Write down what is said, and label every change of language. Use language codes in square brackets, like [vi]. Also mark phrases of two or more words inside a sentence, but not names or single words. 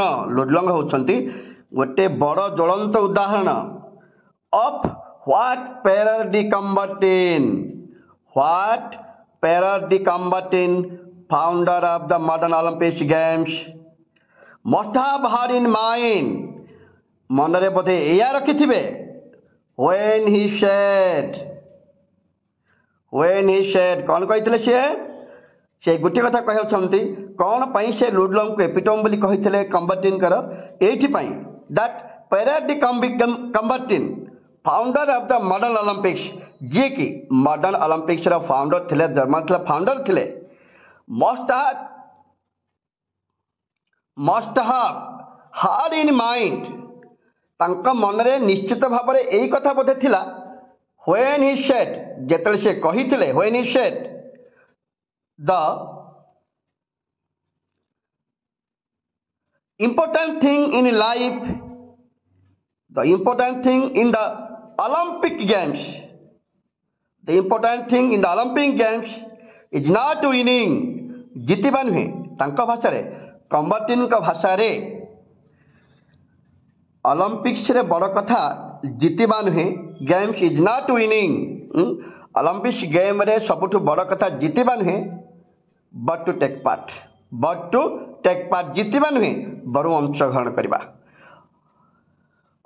[or] ଲୁଡଲଙ୍ଗ ହେଉଛନ୍ତି ଗୋଟେ ବଡ଼ ଜ୍ୱଳନ୍ତ ଉଦାହରଣ [en] of what Pierre de Coubertin, what Pierre de Coubertin founder of the modern Olympics games must have had in mind, [or] ମନରେ ବୋଧେ ଏଇଆ ରଖିଥିବେ [en] when he said, [or] କ'ଣ କହିଥିଲେ ସିଏ? ସେ ଗୋଟିଏ କଥା କହୁଛନ୍ତି, କ'ଣ ପାଇଁ ସେ ଲୁଡଲଙ୍ଗକୁ ଏପିଟୋମ୍ ବୋଲି କହିଥିଲେ କମ୍ବର୍ଟିନ୍ଙ୍କର? ଏଇଥିପାଇଁ [en] that Pierre de Coubertin founder of the modern Olympics, [or] ଯିଏକି ମଡର୍ନ ଅଲିମ୍ପିକ୍ସର ଫାଉଣ୍ଡର ଥିଲେ, ଜର୍ମାନ ଥିଲା ଫାଉଣ୍ଡର ଥିଲେ, ମଷ୍ଟ [en] have had in mind, [or] ତାଙ୍କ ମନରେ ନିଶ୍ଚିତ ଭାବରେ ଏଇ କଥା ବୋଧେ ଥିଲା [en] when he said, [or] ଯେତେବେଳେ ସେ କହିଥିଲେ [en] when he said the important thing in life, the important thing in the Olympic games, the important thing in the Olympic games is not winning, [or] ଜିତିବା ନୁହେଁ। ତାଙ୍କ ଭାଷାରେ, କମ୍ବର୍ଟିନ୍ଙ୍କ ଭାଷାରେ ଅଲମ୍ପିକ୍ସରେ ବଡ଼ କଥା ଜିତିବା ନୁହେଁ, [en] games is not winning, [or] ଅଲମ୍ପିକ୍ସ ଗେମ୍ରେ ସବୁଠୁ ବଡ଼ କଥା ଜିତିବା ନୁହେଁ, [en] but to take part, [or] ଜିତିବା ନୁହେଁ ବରଂ ଅଂଶଗ୍ରହଣ କରିବା।